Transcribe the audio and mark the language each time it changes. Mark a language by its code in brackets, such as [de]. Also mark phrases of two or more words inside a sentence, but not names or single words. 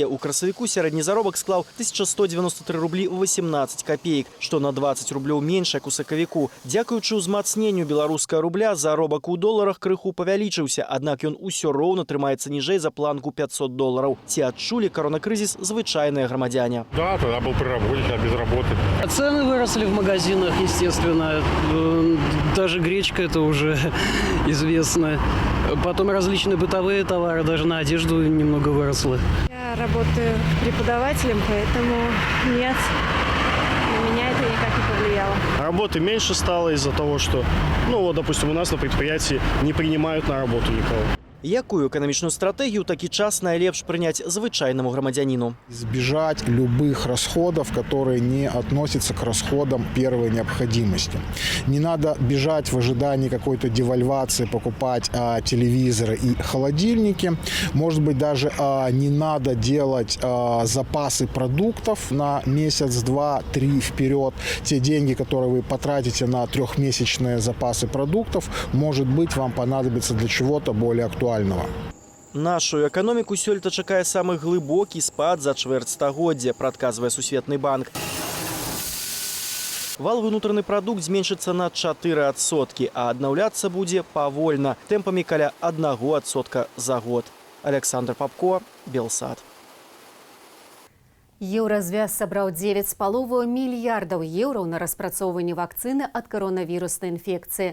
[be] У красавіку сярэдні заробак склаў 1193 рублі 18 копеек, што на 20 рублёў менш, як у сакавіку. Дзякуючы ўзмацненню беларускага рубля, заробак у доларах крыху павялічыўся, аднак ён усё роўна трымаецца ніжэй за планку $500. Ці адчулі коронакрызіс звычайныя грамадзяне? [ru] Да, тогда был при работе, а без работы. Цены выросли в магазинах, естественно. Даже гречка, это уже известно. Потом различные бытовые товары, даже на одежду немного выросли. Я работаю преподавателем, поэтому нет, на меня это никак не повлияло. Работы меньше стало из-за того, что, допустим, у нас на предприятии не принимают на работу никого. [be] Якую эканамічную стратегію такі час найлепш прыняць звычайнаму грамадзяніну? [ru] Избежать любых расходов, которые не относятся к расходам первой необходимости. Не надо бежать в ожидании какой-то девальвации, покупать телевизоры и холодильники. Может быть, даже не надо делать запасы продуктов на месяц, два, три вперед. Те деньги, которые вы потратите на трехмесячные запасы продуктов, может быть, вам понадобится для чего-то более актуального. [be] Нашу эканоміку сёлета чакае самы глыбокі спад за чвэрць стагоддзя, прадказвае Сусветны банк. [ru] Валовый внутренний продукт [be] зменшыцца на 4%, а аднаўляцца будзе павольна, тэмпамі каля 1% за год. Александр Папко, Белсад. Еўразвяз сабраў 9,5 мільярдаў еўраў на распрацоўванне вакцыны ад каронавіруснай інфекцыі.